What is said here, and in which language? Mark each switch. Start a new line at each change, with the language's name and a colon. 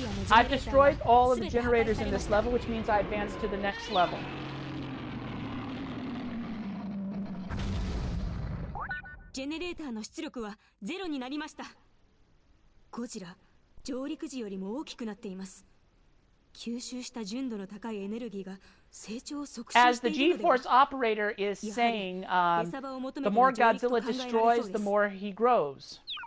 English: I've destroyed all of the generators in this level, which means I advance to the next level.
Japanese: Generator の出力はゼロになりました。ゴジラ、上陸時よりも大きくなっています。吸収した純度の高いエネルギーが成長を促進しているのでは。
English: As the G-force operator is saying, the more Godzilla destroys, the more he grows.